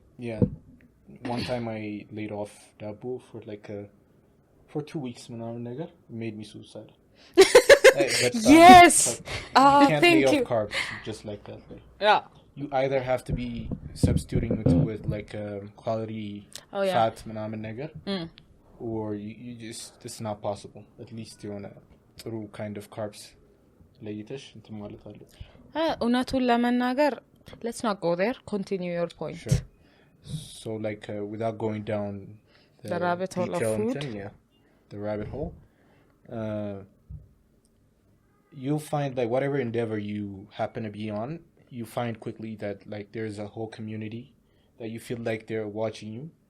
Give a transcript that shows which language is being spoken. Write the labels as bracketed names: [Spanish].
[English] Yeah, one time I laid off dabo for like for 2 weeks [Amharic] ምናምን ነገር [English] made me suicidal. Yes. You can't lay off carbs just like that. Yeah. you either have to be substituting with like quality fat [Amharic] ምናምን ነገር [English] or you just it's not possible. At least [Amharic] የሆነ ጥሩ [English] kind of carbs [Amharic] ለይተሽ እንትን ማለት አለ እውነቱን ለመናገር [English] let's not go there. Continue your point. Sure. So like without going down the rabbit hole of food. The rabbit hole. You'll find like whatever endeavor you happen to be on, you find quickly that like there's a whole community that you feel like they're watching you.